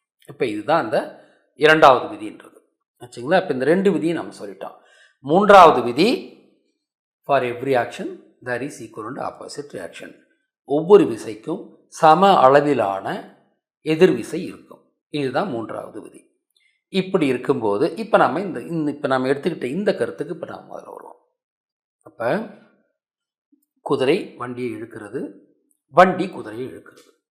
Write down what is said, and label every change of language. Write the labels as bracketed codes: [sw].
[ta] இப்போ இதுதான் அந்த இரண்டாவது விதின்றது. வச்சுங்களா? இப்போ இந்த ரெண்டு விதியும் நம்ம சொல்லிட்டோம். மூன்றாவது விதி, [en] for every action there is equal and opposite reaction. [ta] ஒவ்வொரு விசைக்கும் சம அளவிலான எதிர்விசை இருக்கும். இதுதான் மூன்றாவது விதி. இப்படி இருக்கும்போது இப்போ நம்ம எடுத்துக்கிட்ட இந்த கருத்துக்கு இப்போ நாம் முதல்ல வருவோம். அப்போ குதிரை வண்டியை இழுக்கிறது, வண்டி குதிரையை இழுக்கிறது.